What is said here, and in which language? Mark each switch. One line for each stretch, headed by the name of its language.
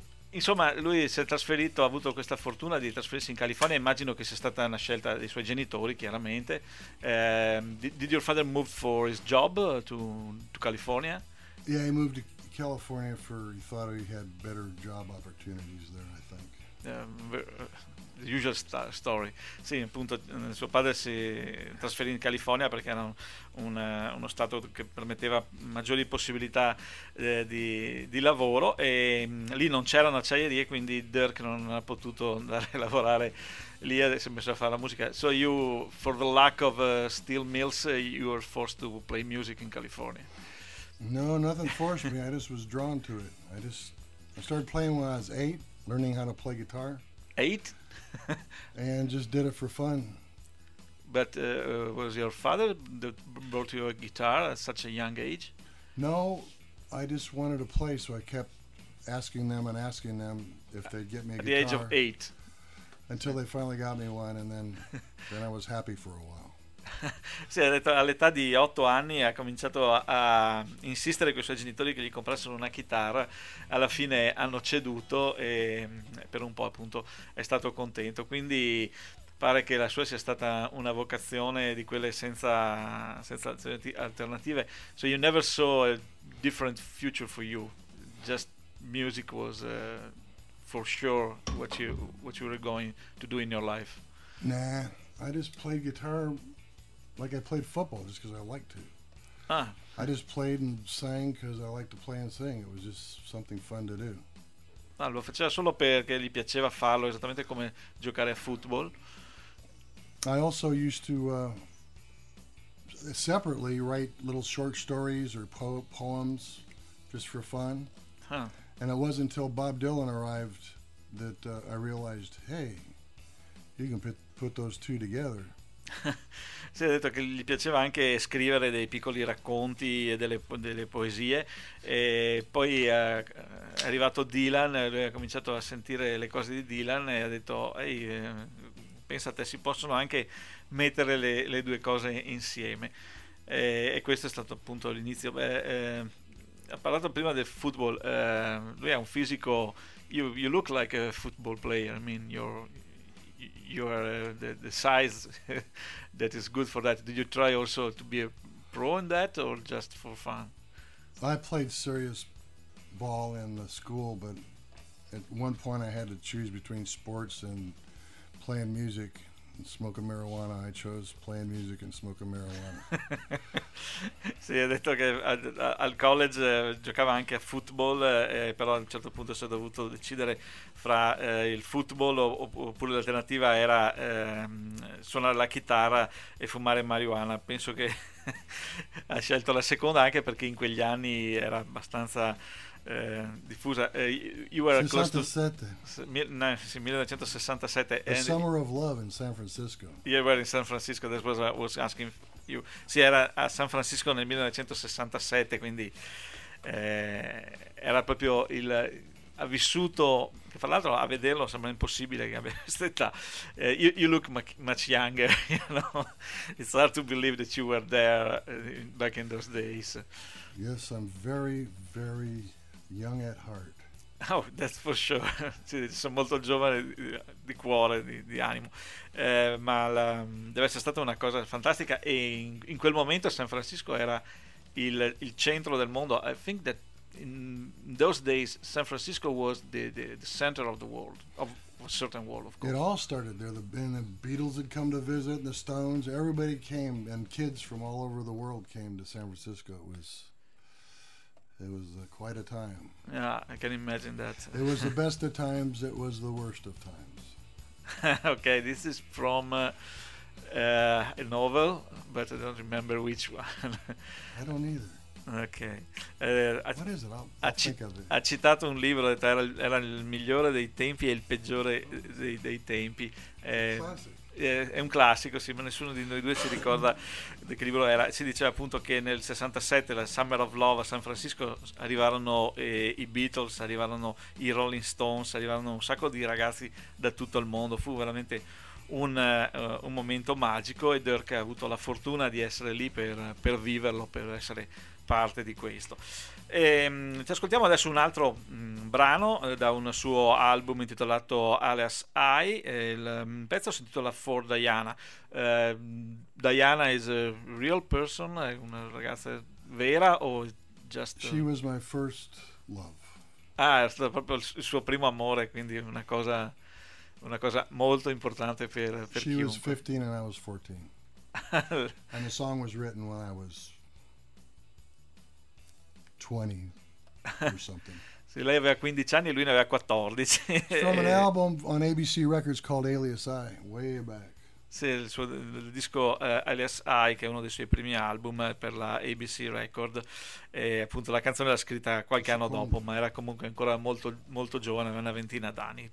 Italian: Insomma, lui si è trasferito, ha avuto questa fortuna di trasferirsi in California. Immagino che sia stata una scelta dei suoi genitori, chiaramente.
English: Did your father move for his job to California? Yeah, he moved to California for, he thought he had better job opportunities there, I think. The usual story.
Italian: Sì, appunto, suo padre si trasferì in California perché era uno stato che permetteva maggiori possibilità di lavoro, e lì non c'erano acciaierie, quindi Dirk non ha potuto andare a lavorare lì e si è messo a fare la musica.
English: So you, for the lack of steel mills, you were forced to play music in California? No, nothing forced me. I just was drawn to it. I started playing when I was 8, learning how to play guitar. 8? And just did it for fun. But was your father that brought you a guitar at such a young age? No, I just wanted to play, so I kept asking them if they'd get me a guitar. At the age of 8. Until they finally got me one, and then I was happy for a while.
Italian: Sì, ha detto, all'età di 8 anni ha cominciato a insistere con i suoi genitori che gli comprassero una chitarra. Alla fine hanno ceduto e per un po' appunto è stato contento. Quindi pare che la sua sia stata una vocazione di quelle senza alternative.
English: So you never saw a different future for you, just music was for sure what you were going to do in your life? Nah, I just played guitar like I played football, just because I liked to. I just played and sang because I liked to play and sing. It was just something fun to do.
Italian: Ah, lo faceva solo perché gli piaceva farlo, esattamente come giocare a football.
English: I also used to separately write little short stories or poems just for fun. And it wasn't until Bob Dylan arrived that I realized, hey, you can put those two together.
Italian: Si è detto che gli piaceva anche scrivere dei piccoli racconti e delle poesie, e poi è arrivato Dylan, lui ha cominciato a sentire le cose di Dylan e ha detto, ehi, pensa te, si possono anche mettere le due cose insieme, e questo è stato appunto l'inizio. Ha parlato prima del football, lui ha un fisico,
English: you look like a football player, I mean you are the size that is good for that. Did you try also to be a pro in that or just for fun? I played serious ball in the school, but at one point I had to choose between sports and playing music and smoking marijuana. I chose playing music and smoking marijuana.
Italian: Sì, ha detto che al college giocava anche a football, però a un certo punto si è dovuto decidere fra il football oppure l'alternativa era suonare la chitarra e fumare marijuana. Penso che ha scelto la seconda, anche perché in quegli anni era abbastanza diffusa.
English: You were 67. Close to 1967. The Summer of Love in San Francisco. You were in San Francisco, that's what I was asking you.
Italian: Sì, era a San Francisco nel 1967, quindi era proprio il ha vissuto, che fra l'altro a vederlo sembra impossibile che abbia questa età,
English: you look much younger, you know, it's hard to believe that you were there back in those days. Yes, I'm very, very young at heart. Oh, that's for sure.
Italian: Sì, sono molto giovane di cuore, di animo. Deve essere stata una cosa fantastica. E in quel momento San Francisco era il centro del mondo.
English: I think that in those days San Francisco was the center of the world, of a certain world, of course. It all started there. The Beatles had come to visit, the Stones, everybody came, and kids from all over the world came to San Francisco. It was quite a time. Yeah, I can imagine that. It was the best of times, it was the worst of times. Okay, this is from a novel, but I don't remember which one. I don't either. Ok,
Italian: ha citato un libro, detto, era il migliore dei tempi e il peggiore dei tempi. È un classico, sì, ma nessuno di noi due si ricorda di che libro era. Si diceva appunto che nel 67, la Summer of Love a San Francisco, arrivarono i Beatles, arrivarono i Rolling Stones, arrivarono un sacco di ragazzi da tutto il mondo. Fu veramente un momento magico, e Dirk ha avuto la fortuna di essere lì per viverlo, per essere parte di questo. E ci ascoltiamo adesso un altro brano da un suo album intitolato Alias I. Il pezzo si intitola For Diana.
English: Diana is a real person,
Italian: è una ragazza vera o just...
English: She was my first love.
Italian: Ah, è stato proprio il suo primo amore, quindi una cosa molto importante per chiunque.
English: She was 15 and I was 14. And the song was written when I was 20 or something.
Italian: Sì, lei aveva 15 anni e lui ne aveva 14.
English: From an album on ABC Records called Alias I, way back.
Italian: Sì, il disco Alias I, che è uno dei suoi primi album per la ABC Record. E appunto la canzone l'ha scritta qualche anno dopo, ma era comunque ancora molto molto giovane, aveva una ventina d'anni.